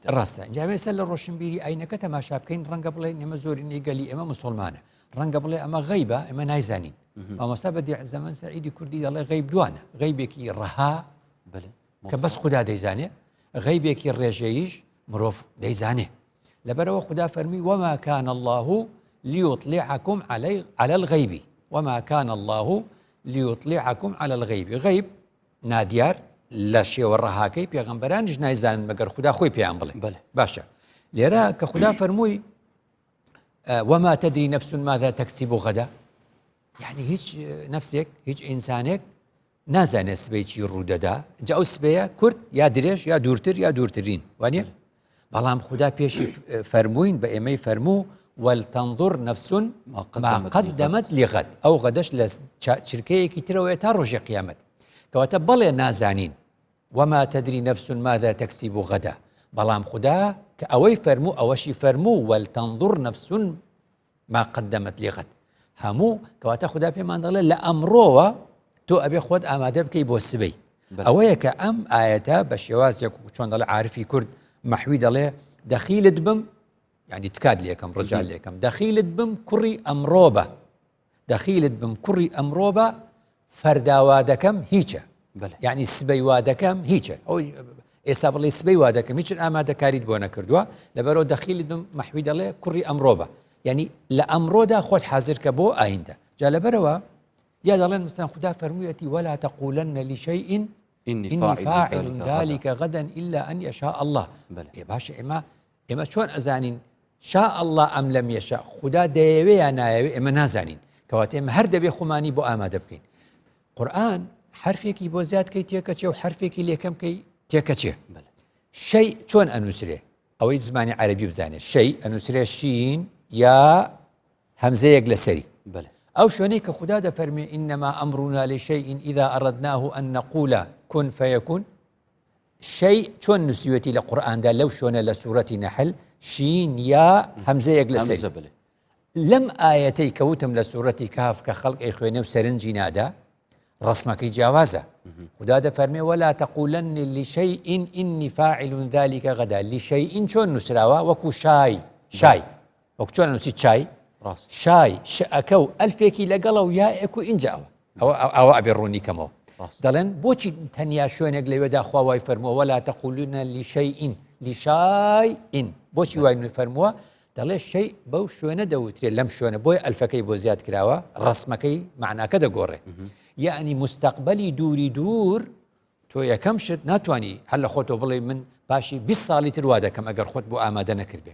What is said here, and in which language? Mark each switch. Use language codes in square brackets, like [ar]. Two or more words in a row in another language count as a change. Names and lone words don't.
[ckb] ڕاستە جاوێسە لە ڕۆشنبیری ئاینەکە تەماشا بکەین ڕەنگە بڵێ ئێمە زۆری نێگەلی ئێمە مسلمانە ڕەنگە بڵێ ئەمە غەیبە ئێمە نایزانین مامۆستا بەدیع زەمان سەعیدی کوردی دەڵێ غەیب دوانە غەیبێکی ڕەها کە بەس خوددا دەیزانێ غەیبێکی ڕێژەیش مرۆڤ دەیزانێ لەبەرەوە خوددا فەرمی [ar] وما كان الله ليطلعكم على الغيب وما كان الله ليطلعكم على الغيب [ckb] غەیب نادیار لە شێوە ڕەهاکەی پێغەمبەرانیش نایزانن مەگەر خوددا خۆی پێیان بڵێ باشە لێرە کە خوددا فەرمووی [ar] وما تدري نفس ماذا تكسب غدا [ckb] يعني هیچ نفسێک هیچ ئینسانێک نازانێت سبەی چی ڕوودەدا جا ئەو سبەیە کورد یا درێژ یا دوورتر یا دوورترین وانە بەڵام خوددا پێشی فەرمووین بە ئێمەی فەرموو [ar] وەلتەنظر نەفس ما قەدەمەت لغەد [ckb] ئەو غەدەش لە چرکەیەکی ترەوەیە تا ڕۆژی قیامەت کەواتە بەڵێ نازانین [ar] وما تدري نفس ماذا تكسب غدا [ckb] بەڵام خوددا کە ئەوەی فەرموو ئەوەشی فەرموو [ar] وەلتەنظر نەفس ما قەدەمەت لغەد [ckb] هەموو کەواتە خوددا پێمان دەڵێ لە ئەمڕۆوە تۆ ئەبێ خۆت ئامادە بکەی بۆ سبەی ئەوەیە کە ئەم ئاەتە بە شێوازێک چۆن دەڵێ عارفی کورد مەحوی دەڵێ دەخیلت بم ینی تکات لێکم ڕجال لێکم دەخیلت بم کوڕی ئەمڕۆ بە دەخیلت بم کوڕی ئەمڕۆ بە فەرداوا دەکەم هیچە یعنی سبەی وا دەکەم هیچە ئەو ئێستا بڵێ سبەی وا دەکەم هیچ ئامادەکاریت بۆ نەکردووە لەبەرەوە دەخیلت بم مەحوی دەڵێ کوڕی ئەمڕۆ بە یعنی لە ئەمڕۆدا خۆت حازر کە بۆ ئایندە جا لەبەرەوە یا دەڵێن مستان خوددا فەرموویەتی [ar] ولا تقولن لشيء إني فاعل ذلك غدا إلا أن يشاء الله [ckb] باشە ئێمە چۆن ئەزانین [ar] شاء الله [ckb] ئەم لەم یەشاء خوددا دەیەوێ یا نایەوێ ئێمە نازانین کەواتە ئێمە هەر دەبێ خۆمانی بۆ ئامادە بکەین قورئان حرفێکی بۆ زیادکەی تێکەچێ و حرفێکی لێکەمکەی تێکەچێ شەی چۆن ئەنووسرێ ئەوەی زمانی عەرەبی بزانێت شەی ئەنووسرێ شین یا هەمزەیەک لەسەری ئەو شوێنەی کە خوددا دەفەرمێ [ar] ئینەما ئەمڕنا لشيء إذا أردناه أن نقول كن فيكون [ckb] شەی چۆن نووسیوەتی لە قورئاندا لەو شوێنە لە سوورەتی نەحل شین یا هەمزەیەک لەسەری لەم ئاەتەی کەوتم لە سوورەتی کاف کە خەڵقی خوێنێ و سەرنجی نادا ڕسمەکەی جیاوازە خوددا دەفەرمێ [ar] ولا تقولن لشيء إني فاعل ذلك غدا [ckb] لشيء چۆن نووسراوە وەکو شای وەکو چۆن نووسی چای شای شەکە و ئەلفێکی لەگەڵە و یائێک و ئینجاوە ئەوە ئەبێ ڕوونی کەمەوە دەڵێن بۆچی تەنیا شوێنێک لەوێدا خوا وای فەرمووە [ar] ولا تقولن لشيء [ckb] بۆچی وای فەرمووە دەڵێ شەی بەو شوێنە دەوترێت لەم شوێنە بۆی ئەلفەکەی بۆ زیاد کراوە ڕسمەکەی معناکە دەگۆڕێ یعنی مستەقبەلی دووری دوور تۆ یەکەم شت ناتوانانی هەر لە خۆتۆ بڵێ من باشی 20 ساڵی تر وا دەکەم ئەگەر خۆت بۆ ئامادە نەکردبێ